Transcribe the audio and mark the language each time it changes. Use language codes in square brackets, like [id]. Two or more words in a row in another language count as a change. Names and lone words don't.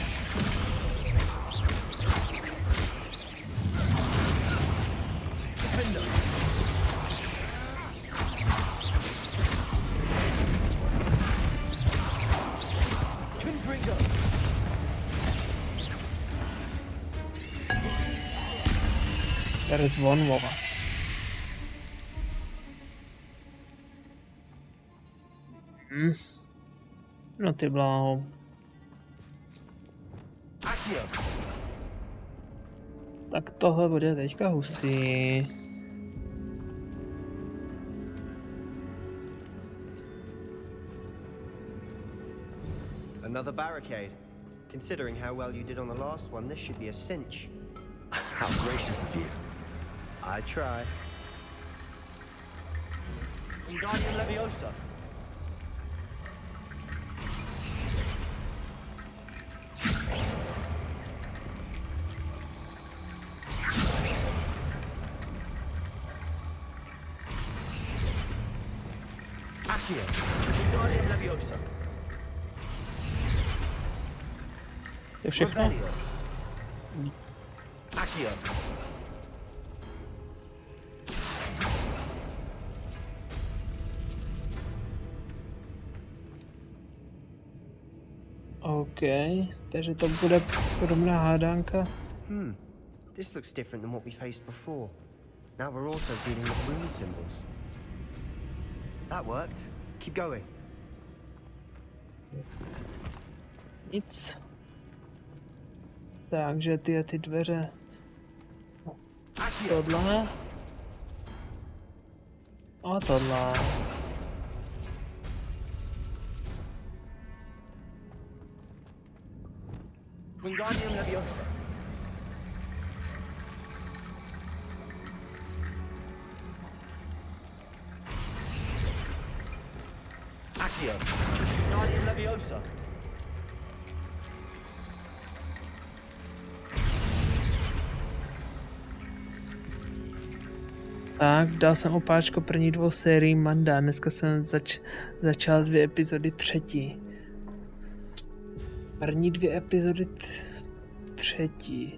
[en] Defender. Confringo. There is one more. [cs] No ty bláho. Tak tohle bude teďka hustý. [en] Another barricade. Considering how well you did on the last one, this should be a cinch. How gracious of you. I try. Wingardium Leviosa. Accio. Wingardium Leviosa. [cs] Je všechno? Accio. OK, takže to bude podobná hádánka. [en] This looks different than what we faced before. Now we're also dealing with rune symbols. That worked. Keep going. [cs] Nic. Takže ty dveře. Tohle. A tohle. Wingardium Leviosa. Accio. Wingardium Leviosa. Tak, dal jsem opáčko první 2 sérií Manda. Dneska jsem začal 2 epizody 3. První 2 epizody 3.